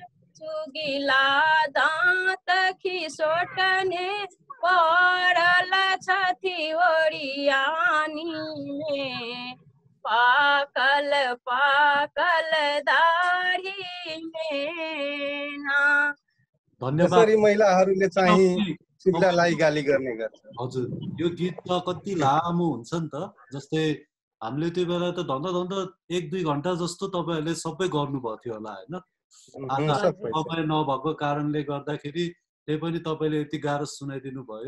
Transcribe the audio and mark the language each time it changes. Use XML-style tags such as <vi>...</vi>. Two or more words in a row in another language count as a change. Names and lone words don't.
<mai>चुगिला दांत खिसोटने पड़ल छथी ओरियानी में, पाकल पाकल दाढ़ी में ना।</mai> <ne>धन्यवाद। यसरी महिलाहरूले चाहिँ चुगिलालाई गाली गर्ने गर्छ। हजुर, यो गीत त कति लामो हुन्छ नि त। जस्तै हामीले त्यो बेला त धन्दा 1-2 घण्टा जस्तो तपाईहरुले सबै गर्नुभएको थियो होला हैन? आज समय नभएको कारणले गर्दाखेरि त्यही पनि तपाईले यति गाह्रो सुनाइदिनु भयो।</ne>